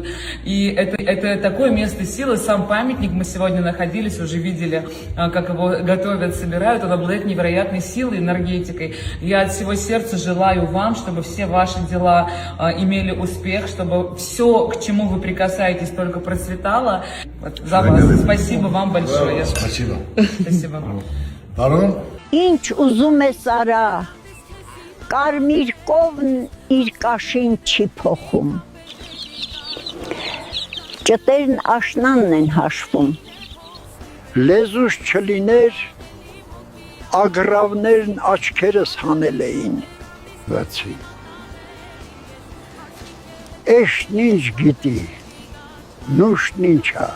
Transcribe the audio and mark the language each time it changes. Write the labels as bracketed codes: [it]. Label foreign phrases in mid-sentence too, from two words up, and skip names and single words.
[ru] И это такое место силы, сам памятник мы сегодня находились, уже видели, как его готовят, собирают, он обладает невероятной силой, энергетикой. Я от всего сердца желаю вам, чтобы все ваши дела имели успех, чтобы все, к чему вы прикасаетесь, только процветало. Вот, за вас. Спасибо вам большое. Спасибо. Спасибо. Барон? [hy] Ինչ ուզում ես արա, կարմիր կովն իր կաշին չի փոխում, ճտերն աշնանն են հաշվում, լեզուս չլիներ, ագրավներն աչքերս հանել էին, վացի, էշն ինչ գիտի, նուշն ինչա,